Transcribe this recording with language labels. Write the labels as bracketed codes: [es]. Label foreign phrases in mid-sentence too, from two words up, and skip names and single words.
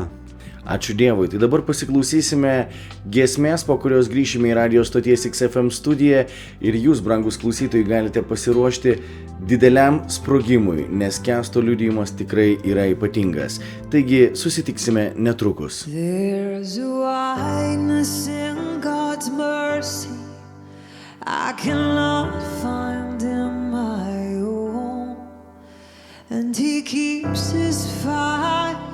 [lt] Ačiū Dievui. Tai dabar pasiklausysime giesmės, po kurios grįšime į radio stoties XFM studiją ir jūs, brangus klausytojai, galite pasiruošti dideliam sprogimui, nes Kęsto liudijimas tikrai yra ypatingas. Taigi susitiksime netrukus. [en] There's a wideness in God's mercy I cannot find in my own, and He keeps His fire